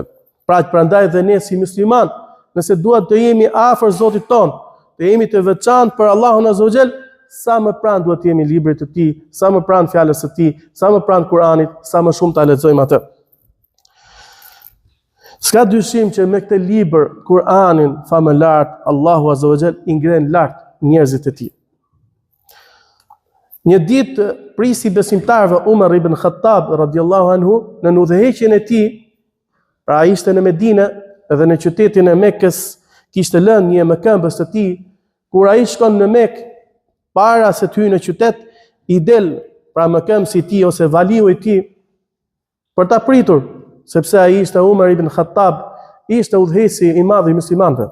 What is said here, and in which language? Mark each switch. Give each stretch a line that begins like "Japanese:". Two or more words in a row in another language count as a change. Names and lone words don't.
Albanian: Pra prandaj dhe ne si musliman, nëse duhet të jemi afër Zotit ton, të jemi të veçantë për Allahun
Arabic: عز وجل,
Albanian: sa më pranë duhet të jemi librit të tij, sa më pranë fjalës së tij, sa më pranë Kuranit, sa më shumë ta lexojmë atë. S'ka dyshim që me këtë libër, Kuranin, famëlart, Allahu
Arabic: عز وجل
Albanian: i ngren lart njerëzit e tij. Një ditë prisi besimtarëve Umar ibn Khattab
Arabic: رضي الله عنه
Albanian: në udhëheqjen e tij, pra ishte në Medinë dhe në qytetin e Mekës, kishte lënë një mëkëmbës të tij. Kur ai shkon në Mekë, para se të hyjë në qytet, i del pra mëkëmbësi i tij ose valiu i tij për ta pritur, sepse ai ishte Umar ibn Khattab, ishte udhëheqësi i madh i muslimanëve.